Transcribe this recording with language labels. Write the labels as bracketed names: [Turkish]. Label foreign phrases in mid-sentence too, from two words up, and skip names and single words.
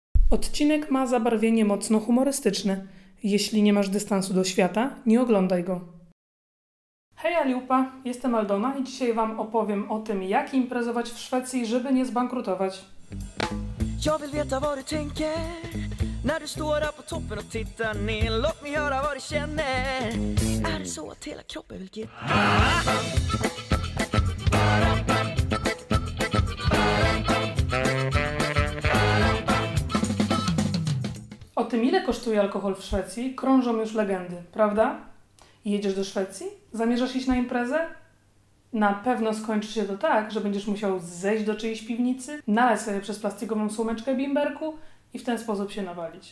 [Polish] Odcinek ma zabarwienie mocno humorystyczne. Jeśli nie masz dystansu do świata, nie oglądaj go. Hej Aliupa, jestem Aldona i dzisiaj Wam opowiem o tym, jak imprezować w Szwecji, żeby nie zbankrutować. [Swedish] Jag vill veta vad du tänker när du står där på toppen och tittar ner. Låt mig höra vad du känner. Är det så att hela kroppen vill ge? [Polish] O tym, ile kosztuje alkohol w Szwecji, krążą już legendy, prawda? Jedziesz do Szwecji? Zamierzasz iść na imprezę? Na pewno skończy się to tak, że będziesz musiał zejść do czyjejś piwnicy, nalać sobie przez plastikową słomeczkę bimberku i w ten sposób się nawalić.